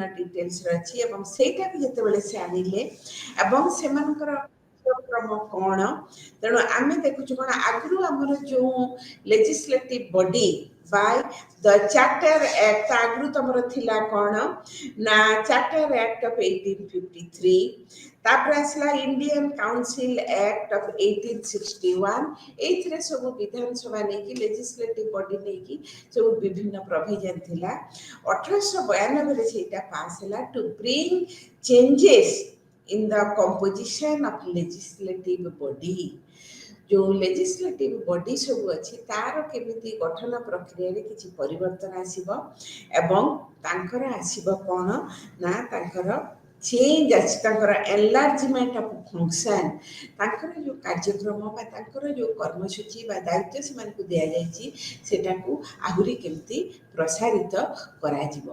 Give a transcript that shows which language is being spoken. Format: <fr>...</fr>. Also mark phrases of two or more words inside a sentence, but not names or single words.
<or>ଡିଟେଲ୍ସ ଅଛି ଏବଂ ସେଇଟାକୁ ଯେତେବେଳେ ସେ ଆଣିଲେ ଏବଂ ସେମାନଙ୍କର କ୍ରମ କ'ଣ ତେଣୁ ଆମେ ଦେଖୁଛୁ କ'ଣ ଆଗରୁ ଆମର ଯେଉଁ</or> <en>legislative body by the Charter Act</en> <or>ଆଗରୁ ତମର ଥିଲା କ'ଣ ନା ଚାର୍ଟର ଆକ୍ଟ ଅଫ୍ 1853, ତାପରେ ଆସିଲା ଇଣ୍ଡିଆନ୍ କାଉନସିଲ୍ ଆକ୍ଟ ଅଫ୍ 1861, ଏଇଥିରେ ସବୁ ବିଧାନସଭା ନେଇକି</or> <en>legislative body</en> <or>ନେଇକି ସବୁ ବିଭିନ୍ନ ପ୍ରୋଭିଜନ୍ ଥିଲା। 1892ରେ ସେଇଟା ପାସ୍ ହେଲା</or> <en>to bring changes in the composition of legislative body।</en> <or>ଯେଉଁ</or> <en>legislative body</en> <or>ସବୁ ଅଛି ତାର କେମିତି ଗଠନ ପ୍ରକ୍ରିୟାରେ କିଛି ପରିବର୍ତ୍ତନ ଆସିବ ଏବଂ ତାଙ୍କର ଆସିବ କ'ଣ ନା ତାଙ୍କର ଚେଞ୍ଜ ଅଛି, ତାଙ୍କର</or> <en>enlargement of function,</en> <or>ତାଙ୍କର ଯେଉଁ କାର୍ଯ୍ୟକ୍ରମ ବା ତାଙ୍କର ଯେଉଁ କର୍ମସୂଚୀ ବା ଦାୟିତ୍ୱ ସେମାନଙ୍କୁ ଦିଆଯାଇଛି ସେଟାକୁ ଆହୁରି କେମିତି ପ୍ରସାରିତ କରାଯିବ।</or>